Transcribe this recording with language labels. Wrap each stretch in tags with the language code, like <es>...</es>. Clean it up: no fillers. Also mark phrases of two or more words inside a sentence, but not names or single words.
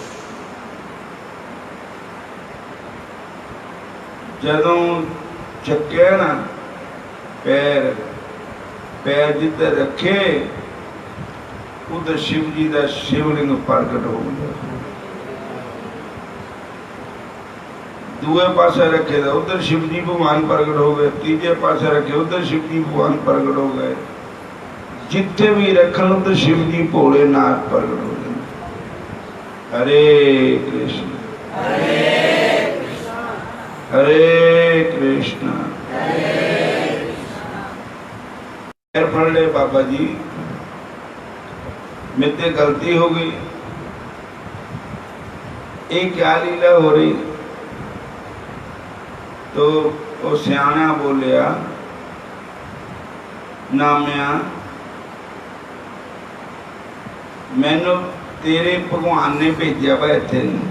<pa>ਜਦੋਂ ਚੱਕਿਆ ਨਾ ਪੈਰ,</pa> <hi>पैर जिधर रखे उधर शिव जी का शिवलिंग प्रगट हो गया।</hi> <pa>ਦੂਏ ਪਾਸੇ ਰੱਖੇ</pa> <hi>तो उधर शिव जी भगवान प्रगट हो गए,</hi> <pa>ਤੀਜੇ ਪਾਸੇ ਰੱਖੇ</pa> <hi>उधर शिव जी भगवान प्रगट हो गए।</hi> <pa>ਜਿੱਥੇ ਭੀ ਰੱਖਣ ਤੋ</pa> <hi>शिव जी भोलेनाथ प्रगट हो जाते। हरे कृष्ण हरे कृष्ण।</hi> <pa>ਪੈਰ ਫੜ ਲੈ ਬਾਬਾ ਜੀ,</pa> <hi>मेरे गलती हो गई, ये क्या लीला हो रही।</hi> <pa>ਤੋ ਵੋ ਸਿਆਣਾ ਬੋਲਿਆ, ਨਾਮਿਆ ਮੈਨੂੰ ਤੇਰੇ ਭਗਵਾਨ ਨੇ ਭੇਜਾ ਵਾ ਇੱਥੇ,</pa>